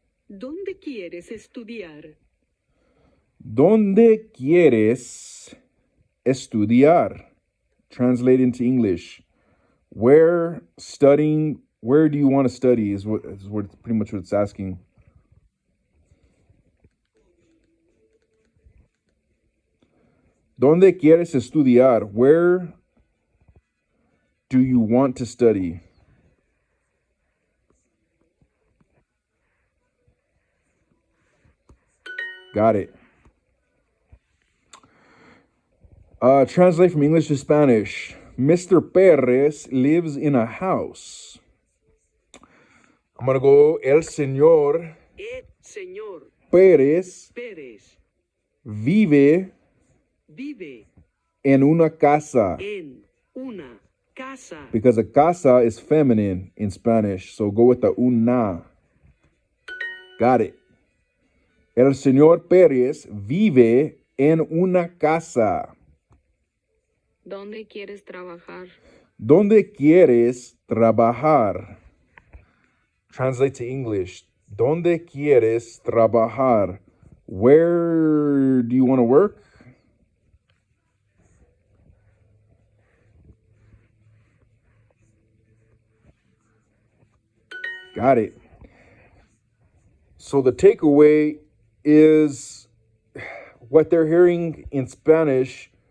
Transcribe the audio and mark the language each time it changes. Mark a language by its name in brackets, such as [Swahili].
[Spanish] ¿Dónde quieres estudiar? ¿Dónde quieres estudiar? [English] Translate into English. Where do you want to study is what pretty much what it's asking. [Spanish] ¿Dónde quieres estudiar? [English] Where do you want to study? Got it. Translate from English to Spanish. Mr. Perez lives in a house. I'm going to go [Spanish] el señor El señor Pérez Pérez vive vive en una casa. en una casa. [English] Because a casa is feminine in Spanish. So go with the una. Got it. [Spanish] El señor Pérez vive en una casa. ¿Dónde quieres trabajar? ¿Dónde quieres trabajar? [English] Translate to English. [Spanish] ¿Dónde quieres trabajar? [English] Where do you want to work? Got it. So the takeaway is what they're hearing in Spanish.